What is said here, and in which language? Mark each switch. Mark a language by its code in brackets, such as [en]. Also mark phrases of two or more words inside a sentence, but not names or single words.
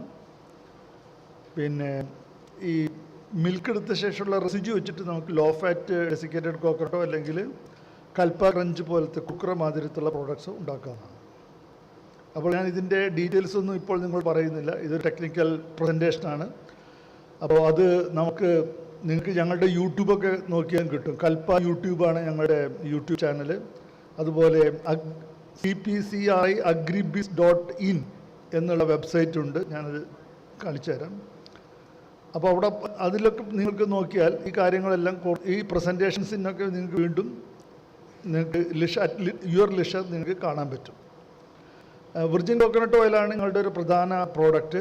[ml] പിന്നെ ഈ മിൽക്ക് എടുത്ത ശേഷമുള്ള റെസിഡ്യൂ വെച്ചിട്ട് നമുക്ക് [en] low fat desiccated coconut [ml] അല്ലെങ്കിൽ കൽപ്പ ക്രഞ്ച് പോലത്തെ കുക്കറ മാതിരത്തുള്ള പ്രോഡക്ട്സ് ഉണ്ടാക്കാവുന്നതാണ്. അപ്പോൾ ഞാൻ ഇതിൻ്റെ ഡീറ്റെയിൽസ് ഒന്നും ഇപ്പോൾ നിങ്ങൾ പറയുന്നില്ല, ഇതൊരു [en] technical presentation. [ml] അപ്പോൾ അത് നിങ്ങൾക്ക് ഞങ്ങളുടെ യൂട്യൂബൊക്കെ നോക്കിയാൽ കിട്ടും. കൽപ്പ യൂട്യൂബാണ് ഞങ്ങളുടെ യൂട്യൂബ് ചാനൽ. അതുപോലെ CPCI agribiz.in എന്നുള്ള വെബ്സൈറ്റ് ഉണ്ട്, ഞാനത് കാണിച്ചു തരാം. അപ്പോൾ അവിടെ അതിലൊക്കെ നിങ്ങൾക്ക് നോക്കിയാൽ ഈ കാര്യങ്ങളെല്ലാം ഈ പ്രസൻറ്റേഷൻസിനൊക്കെ നിങ്ങൾക്ക് വീണ്ടും [en] your leisure [ml] നിങ്ങൾക്ക് കാണാൻ പറ്റും. [en] virgin coconut oil [ml] നിങ്ങളുടെ ഒരു പ്രധാന പ്രോഡക്റ്റ്.